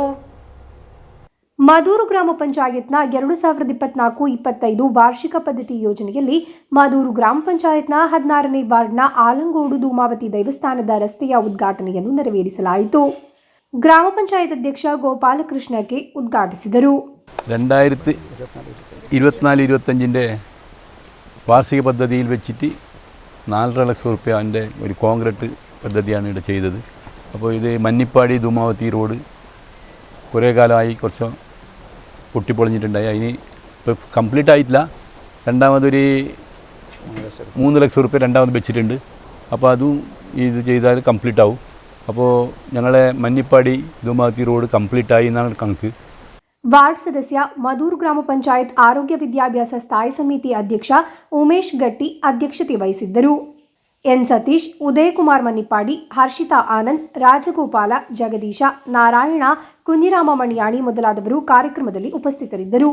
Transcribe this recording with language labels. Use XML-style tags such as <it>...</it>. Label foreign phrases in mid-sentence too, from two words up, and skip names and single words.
<kn>ಮಧೂರು ಗ್ರಾಮ ಪಂಚಾಯತ್ನ 2024-25 ವಾರ್ಷಿಕ ಪದ್ಧತಿ ಯೋಜನೆಯಲ್ಲಿ ಮಧೂರು ಗ್ರಾಮ ಪಂಚಾಯತ್ನ 16ನೇ ವಾರ್ಡ್ನ ಆಲಂಗೋಡು ಧೂಮಾವತಿ ದೇವಸ್ಥಾನದ ರಸ್ತೆಯ ಉದ್ಘಾಟನೆಯನ್ನು ನೆರವೇರಿಸಲಾಯಿತು. ಗ್ರಾಮ ಪಂಚಾಯತ್ ಅಧ್ಯಕ್ಷ ಗೋಪಾಲಕೃಷ್ಣ ಕೆ ಉದ್ಘಾಟಿಸಿದರು.</kn> <ml>2024-25 വാർഷിക പദ്ധതിയിൽ വെച്ചിട്ട് 4.5 ലക്ഷം രൂപയുടെ ഒരു കോൺക്രീറ്റ് പദ്ധതിയാണ് ഇവിടെ ചെയ്തത്. അപ്പോൾ ഇത് മന്നിപ്പാടി ധൂമാവതി റോഡ് കുറേ കാലമായി കുറച്ച് പൊട്ടിപ്പൊളിഞ്ഞിട്ടുണ്ടായി. അതിന് ഇപ്പോൾ കംപ്ലീറ്റ് ആയിട്ടില്ല. രണ്ടാമതൊരു 3 ലക്ഷം രൂപ രണ്ടാമത് വെച്ചിട്ടുണ്ട്. അപ്പോൾ അതും ഇത് ചെയ്താൽ കംപ്ലീറ്റ് ആവും. അപ്പോൾ ഞങ്ങളെ മന്നിപ്പാടി ധൂമാവതി റോഡ് കംപ്ലീറ്റ് ആയി എന്നാണ് കണക്ക്.</ml> <kn>ವಾರ್ಡ್ ಸದಸ್ಯ, ಮಧೂರು ಗ್ರಾಮ ಪಂಚಾಯತ್ ಆರೋಗ್ಯ ವಿದ್ಯಾಭ್ಯಾಸ ಸ್ಥಾಯಿ ಸಮಿತಿ ಅಧ್ಯಕ್ಷ ಉಮೇಶ್ ಗಟ್ಟಿ ಅಧ್ಯಕ್ಷತೆ ವಹಿಸಿದ್ದರು. ಎನ್ ಸತೀಶ್, ಉದಯಕುಮಾರ್ ಮನ್ನಿಪ್ಪಾಡಿ, ಹರ್ಷಿತಾ ಆನಂದ್, ರಾಜಗೋಪಾಲ, ಜಗದೀಶ, ನಾರಾಯಣ, ಕುಂಜಿರಾಮ ಮಣಿಯಾಣಿ ಮೊದಲಾದವರು ಕಾರ್ಯಕ್ರಮದಲ್ಲಿ ಉಪಸ್ಥಿತರಿದ್ದರು.</kn>